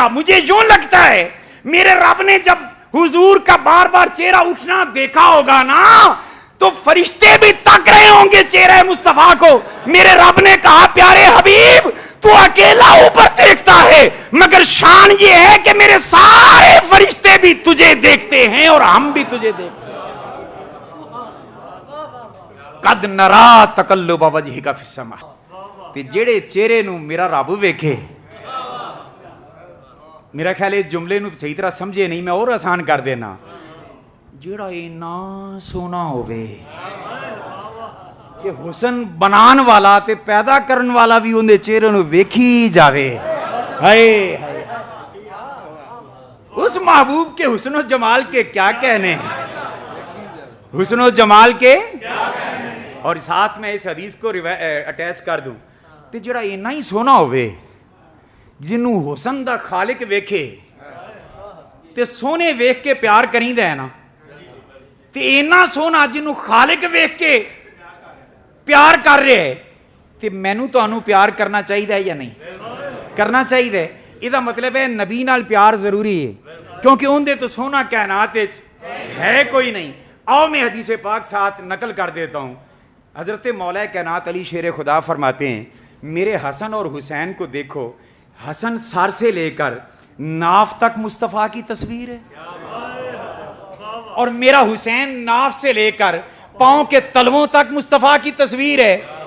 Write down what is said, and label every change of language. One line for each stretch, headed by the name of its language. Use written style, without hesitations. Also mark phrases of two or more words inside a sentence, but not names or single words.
Urdu: مجھے یوں لگتا ہے میرے رب نے جب حضور کا بار بار چہرہ اٹھنا دیکھا ہوگا نا تو فرشتے بھی تک رہے ہوں گے چہرہ مصطفیٰ کو. میرے رب نے کہا پیارے حبیب تو اکیلا اوپر دیکھتا ہے، مگر شان یہ ہے کہ میرے سارے فرشتے بھی تجھے دیکھتے ہیں اور ہم بھی تجھے دیکھتے ہیں.
Arabic: قد نرا تقلب وجہک فی السماء.
Punjabi: تے جڑے چہرے نو میرا رب ویکھے، میرا خیال ہے جملے نو صحیح طرح سمجھے نہیں، میں اور آسان کر دینا. جڑا اینا سونا ہوئے کہ حسن بنان والا تے پیدا کرن والا بھی اندے چہرے نو ویکھی جاوے. ہائے ہائے.
Urdu: اس محبوب کے حسن و جمال کے کیا کہنے ہیں، حسن و جمال کے. اور ساتھ میں اس حدیث کو اٹیچ کر دوں
Punjabi: تے جڑا اینا ہی سونا ہوئے جنوں حسن دا خالق ویکھے تے سونے ویکھ کے پیار کریں دے نا، تے اینا سونا جنوں خالق ویکھ کے پیار کر رہے تے مینوں تانوں پیار کرنا چاہیے یا نہیں کرنا چاہیے. یہ مطلب ہے نبی نال پیار ضروری ہے کیونکہ ان دے تو سونا کائنات ہے کوئی نہیں.
Urdu: آؤ میں حدیث پاک ساتھ نقل کر دیتا ہوں. حضرت مولا کائنات علی شیر خدا فرماتے ہیں میرے حسن اور حسین کو دیکھو، حسن سر سے لے کر ناف تک مصطفیٰ کی تصویر ہے اور میرا حسین ناف سے لے کر پاؤں کے تلووں تک مصطفیٰ کی تصویر ہے.